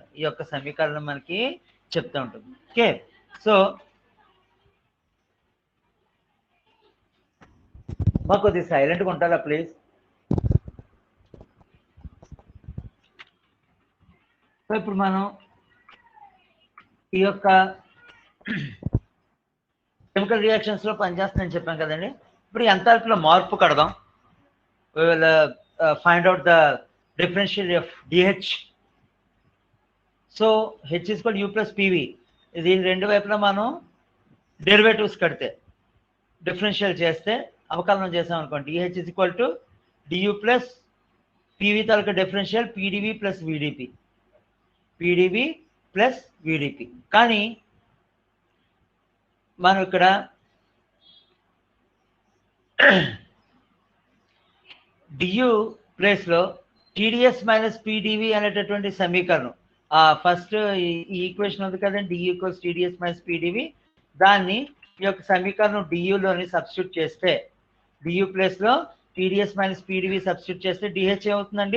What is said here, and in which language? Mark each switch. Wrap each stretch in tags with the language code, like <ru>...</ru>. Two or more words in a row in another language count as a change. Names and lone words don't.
<te>ఈ యొక్క సమీకరణం మనకి చెప్తూ ఉంటుంది. ఓకే, సో మాకు కొద్దిగా సైలెంట్గా ఉంటారా ప్లీజ్? సో ఇప్పుడు మనం ఈ యొక్క</te> <en>chemical reactions</en> <te>లో పనిచేస్తుందని చెప్పాం కదండి. ఇప్పుడు ఎంథాల్పీలో మార్పు కడదాం.</te> <en>we will find out the differential of DH. so H is equal to U plus PV.</en> <te>దీని రెండు వైపులా మనం డెరివేటివ్స్ కడితే డిఫరెన్షియల్ చేస్తే అవకలనం చేసాం అనుకోండి,</te> <en>DH is equal to DU plus PV తాలూకా డిఫరెన్షియల్ PdV plus VdP. PdV plus VdP.</en> <te>కానీ మనం ఇక్కడ డియు ప్లేస్లో</te> <en>TdS minus PdV</en> <te>అనేటటువంటి సమీకరణం, ఫస్ట్ ఈ ఈక్వేషన్ ఉంది కదండి,</te> <en>dU equals TdS minus PdV,</en> <te>దాన్ని ఈ యొక్క సమీకరణం డియులోని సబ్స్టిట్యూట్ చేస్తే, డియు ప్లేస్లో</te> <en>TdS minus PdV substitute</en> <te>చేస్తే డిహెచ్ ఏమవుతుందండి?</te>